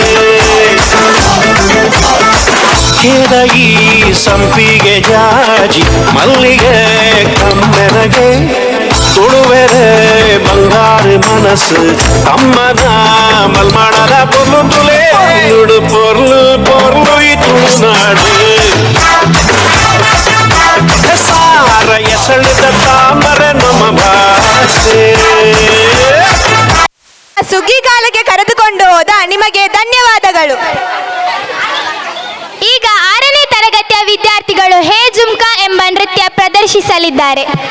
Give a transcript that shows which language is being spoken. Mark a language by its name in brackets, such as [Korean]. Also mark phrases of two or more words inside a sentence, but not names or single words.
[Tulu] ಕೆಳಗಿ ಸಂಪಿಗೆ ಜಾಜಿ ಮಲ್ಲಿಗೆ ಕಮ್ಮೆನಗೆ ತುಳುವೆರೆ ಬಂಗಾರು ಮನಸ್ಸು ತಮ್ಮನ ಮಲ್ಮಾಡದ ಪೊರ್ಲು ತುಳೆ ತುಳು ಪೊರ್ಲು ಪೊರ್ಲು ಈ ತುಳುನಾಡು ಸಾರ ಎಸಳಿದ ತಾಮರೆ ನಮ್ಮ ಭಾಷೆ [Kannada] ಸುಗ್ಗಿಗಾಲಕ್ಕೆ ಕರೆದುಕೊಂಡು ಹೋದ ನಿಮಗೆ ಧನ್ಯವಾದಗಳು. ಈಗ 6ನೇ ತರಗತಿಯ ವಿದ್ಯಾರ್ಥಿಗಳು ಹೇ ಜುಮ್ಕಾ ಎಂಬ ನೃತ್ಯ ಪ್ರದರ್ಶಿಸಲಿದ್ದಾರೆ.